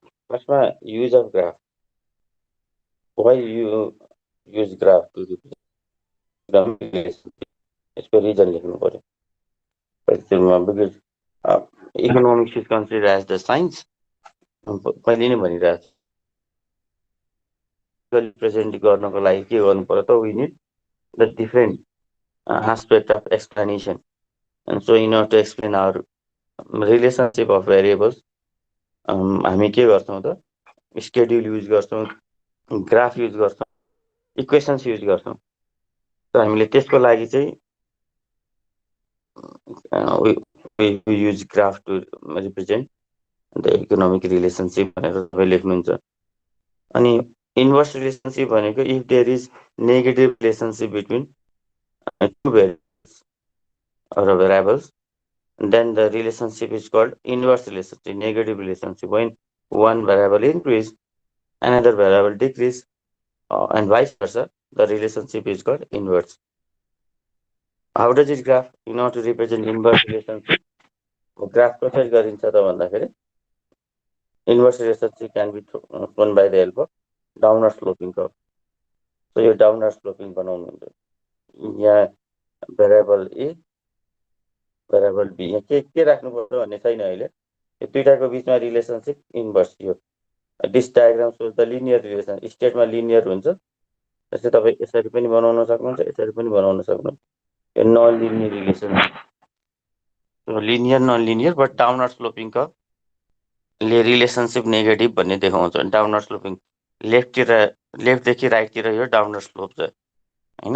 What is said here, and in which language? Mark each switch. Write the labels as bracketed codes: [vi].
[en] फर्स्टमा use of graph, why you use graph to relationship, [ne] यसको reason लेख्नु पर्यो। [en] because economics is consider as the science, [ne] कहिले नै भनिरहेको छु। रिप्रेजेन्ट गर्नको लागि के गर्नु पर्यो त? [en] we need the different aspect of explanation, and so in order to explain our relationship of variables [ne] हामी के गर्छौँ त? स्केड्युल युज गर्छौँ, ग्राफ युज गर्छौँ, इक्वेसन्स युज गर्छौँ। त हामीले त्यसको लागि चाहिँ [en] use graph to represent the economic relationship [ne] भनेर तपाईँ लेख्नुहुन्छ। [en] अनि inverse relationship [ne] भनेको [en] If there is negative relationship between two variables or variables, then the relationship is called inverse relationship, negative relationship. When one variable increase, another variable decrease, and vice versa, the relationship is called inverse. How does it graph in order to represent inverse relationship? [ne] Graph कसरी गरिन्छ त भन्दाखेरि [en] Inverse relationship can be shown by the help of downward sloping curve. [ne] So यो downer sloping बनाउनुहुन्छ। यहाँ variable A variable be, यहाँ के राख्नुपर्छ भन्ने छैन अहिले। यो दुईटाको बिचमा रिलेसनसिप इन्भर्स। [en] यो this diagram shows the linear relation. [ne] स्टेटमा लिनियर हुन्छ, जस्तै तपाईँ यसरी पनि बनाउन सक्नुहुन्छ, यसरी पनि बनाउन सक्नुहुन्छ। यो non linear relationship, linear non linear but downer sloping कर्भले relationship negative भन्ने देखाउँछ। डाउनर स्लोपिङ लेफ्टदेखि राइटतिर यो डाउनर स्लोप छ होइन।